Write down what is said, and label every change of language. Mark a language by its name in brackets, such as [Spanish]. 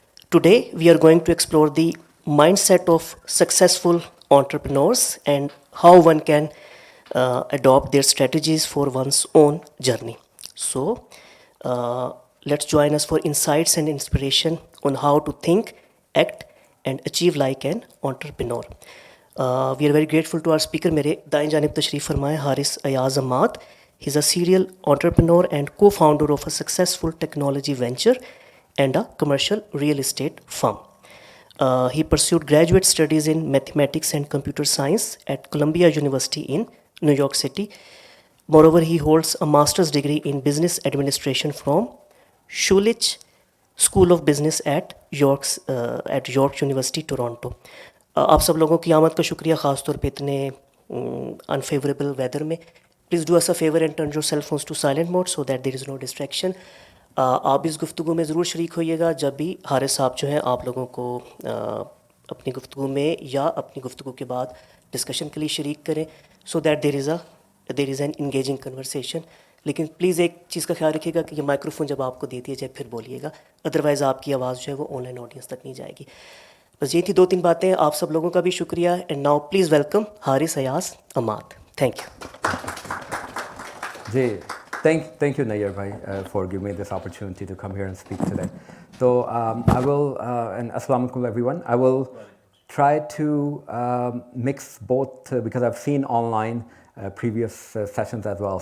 [English] Today we are going to explore the mindset of successful entrepreneurs and how one can adopt their strategies for one's own journey. So let's join us for insights and inspiration on how to think, act and achieve like an entrepreneur. We are very grateful to our speaker. [Hindi] मेरे दाएं जानिब तशरीफ़ फरमाए Haris Ayaz Ammad. [English] He's a serial entrepreneur and co-founder of a successful technology venture and a commercial real estate firm. He pursued graduate studies in mathematics and computer science at Columbia University in New York City. Moreover, he holds a master's degree in business administration from Schulich School of Business at York University, Toronto. [Hindi] आप सब लोगों की आमद का शुक्रिया, ख़ास तौर पे इतने अनफेवरेबल वेदर में. [English] Please do us a favour and turn your cell phones to silent mode so that there is no distraction. [Hindi] आप इस गुफ्तगू में ज़रूर शरीक होइएगा जब भी हारिस साहब जो हैं आप लोगों को अपनी गुफ्तगू में या अपनी गुफ्तगू के बाद डिस्कशन के लिए शरीक करें, [English] So that there is an engaging conversation. [Hindi] लेकिन प्लीज़ एक चीज़ का ख्याल रखिएगा कि ये माइक्रोफोन जब आपको दे दिया जाए फिर बोलिएगा, अदरवाइज़ आपकी आवाज़ जो है वो ऑनलाइन ऑडियंस तक नहीं जाएगी. बस ये थी 2-3 बातें. आप सब लोगों का भी शुक्रिया. [English] and now please welcome [Hindi] Haris Ayaz Ammad. [English] Thank you. Thank you, Nayyar bhai, for giving me this opportunity to come here and speak today. So I will, and assalamu alaikum everyone. I will try to mix both because I've seen online previous sessions as well.